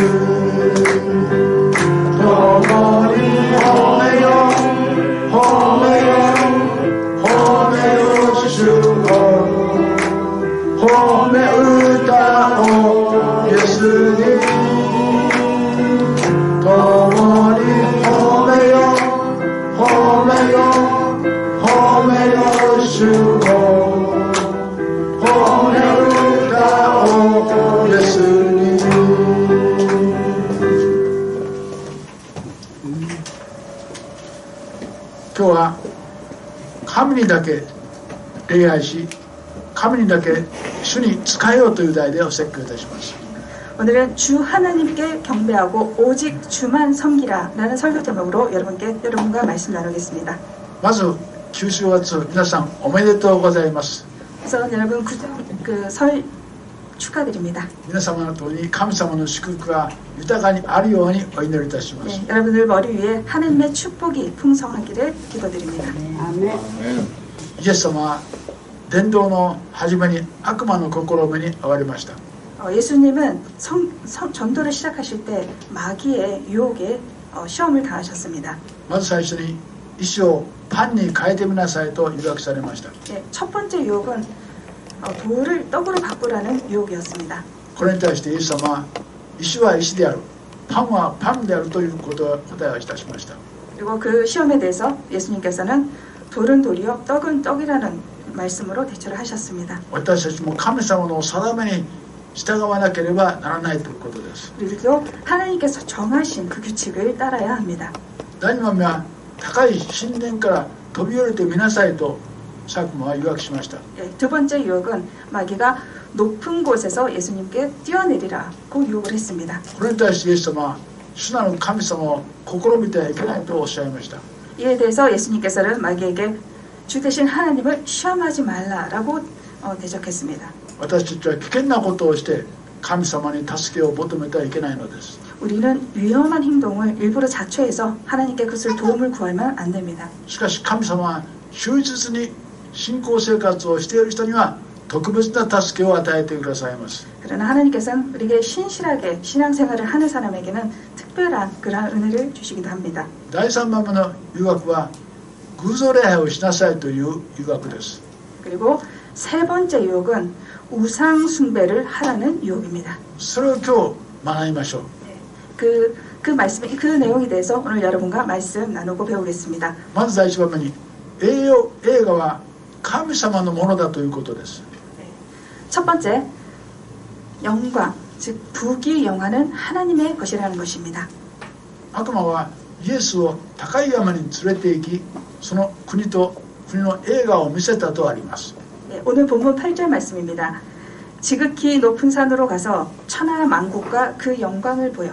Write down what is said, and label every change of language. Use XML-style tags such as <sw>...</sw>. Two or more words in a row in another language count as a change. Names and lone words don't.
<ja>共に褒めよ褒めよ褒めよ主を褒め歌をイエスに共に褒めよ褒めよ褒めよ主を褒め歌をイエスに今日は神にだけ礼拝し神にだけ主に仕えようという題でお説教いたします。</ja> <ko>오늘은 주 하나님께 경배하고 오직 주만 섬기라 라는 설교 제목으로 여러분과 말씀 나누겠습니다.</ko> <ja>まず旧正月皆さんおめでとうございます。</ja> <ko>그래서 여러분 설 축하드립니다.</ko> <ja>皆様のとおりに神様の祝福が豊かにあるようにお祈りいたします。</ja> <ko>네, 여러분들 머리 위에 하나님의 축복이 풍성하기를 기도드립니다.</ko> <ja>イエス様は伝道の初めに悪魔の試みに遭われました。</ja> <ko>예수님은 전도를 시작하실 때 마귀의 유혹에 시험을 당하셨습니다.</ko> <ja>まず最初に石をパンに変えてみなさいと誘惑されました。</ja> <ko>네, 첫 번째 유혹은 돌을 떡으로 바꾸라는 유혹이었습니다.</ko> <ja>これに対してイエス様は石は石である、パンはパンであるということを答えをいたしました。</ja> <ko>그리고 그 시험에 대해서 예수님께서는 돌은 돌이요 떡은 떡이라는 말씀으로 대처를 하셨습니다.</ko> <ja>私たちも神様の定めに従わなければならないということです。</ja> <ko>그리고 하나님께서 정하신 그 규칙을 따라야 합니다.</ko> <ja>第二番目は高い神殿から飛び降りてみなさいと佐久間は誘惑しました。</ja> <ko>두 번째 유혹은 마귀가 높은 곳에서 예수님께 뛰어내리라고 유혹을 했습니다.</ko> <ja>これに対してイエス様は主なる神様を試みてはいけないとおっしゃいました。</ja> <ko>이에 대해서 예수님께서는 마귀에게 주 대신 하나님을 시험하지 말라라고 대적했습니다.</ko> <ja>私たちは危険なことをして神様に助けを求めてはいけないのです。</ja> <ko>우리는 위험한 행동을 일부러 자초해서 하나님께 그것을 도움을 구하면 안 됩니다.</ko> <ja>しかし神様は忠実に信仰生活をしている人には特別な助けを与えてくださいます。</ja> <ko>그러나 하나님께서는 우리에게 신실하게 신앙생활을 하는 사람에게는 특별한 그러한 은혜를 주시기도 합니다.</ko> <ja>第3番目の誘惑は偶像礼拝をしなさいという誘惑です。</ja> <ko>그리고 세 번째 유혹은 우상 숭배를 하라는 유혹입니다.</ko> <ja>それを今日学びましょう。</ja> <ko>그 내용에 대해서 오늘 여러분과 말씀 나누고 배우겠습니다.</ko> <ja>まず第1番目に栄華は神様のものだということです。</ja> <ko>첫 번째, 영광, 즉 부귀 영화는 하나님의 것이라는 것입니다.</ko> <ja>悪魔はイエスを高い山に連れて行き、その国と国の栄華を見せたとあります。</ja> <ko>오늘 본문 8절 말씀입니다. 지극히 높은 산으로 가서 천하 만국과 그 영광을 보여.</ko>